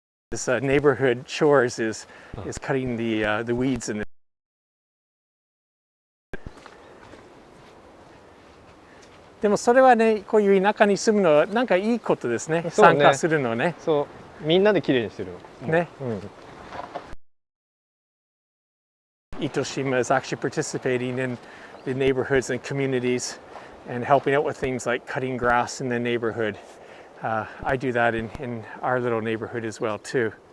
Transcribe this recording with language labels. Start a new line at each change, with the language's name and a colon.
English: This neighborhood chores is cutting the weeds in the.
Japanese: でもそれはね、こういう田舎に住むのはなんかいいことですね。参加するのね。そう、みんなで綺麗にしてる。ね。
English: Itoshima is actually participating in the neighborhoods and communities and helping out with things like cutting grass in the neighborhood. I do that in our little neighborhood as well too.